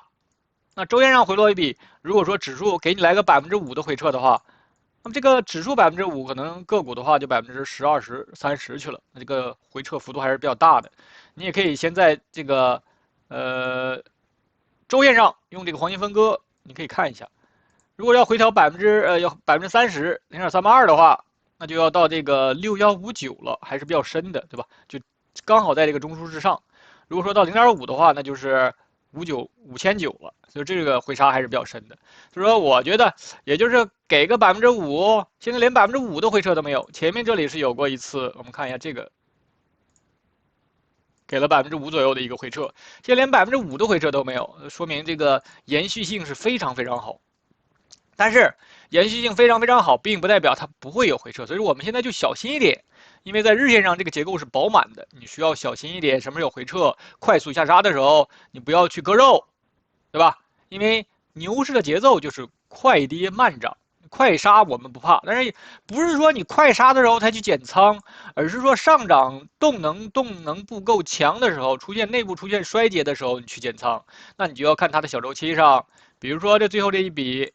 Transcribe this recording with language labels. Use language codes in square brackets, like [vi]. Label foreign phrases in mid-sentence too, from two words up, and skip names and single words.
[zh] 那週線上回落一筆，如果說指數給你來個5%的回撤的話，那麼這個指數5%，可能個股的話就10%、20%、30%去了，那這個回撤幅度還是比較大的。你也可以先在這個週線上用這個黃金分割，你可以看一下。如果要回調要30%、0.382的話，那就要到这个6159了，还是比较深的，对吧？就刚好在这个中枢之上。如果說到0.5的話，那就是5900了，所以這個回殺還是比較深的。所以說，我覺得也就是給個5%，現在連5%的回撤都沒有。前面這裡是有過一次，我們看一下這個，給了5%左右的一個回撤，現在連5%的回撤都沒有，說明這個延續性是非常非常好。但是延續性非常非常好，並不代表它不會有回撤，所以說我們現在就小心一點，因為在日線上這個結構是飽滿的，你需要小心一點。什麼時候有回撤、快速下殺的時候，你不要去割肉，對吧？因為牛市的節奏就是快跌慢漲，快殺我們不怕，但是不是說你快殺的時候才去減倉，而是說上漲動能不夠強的時候，內部出現衰竭的時候，你去減倉，那你就要看它的小週期上，比如說這最後這一筆。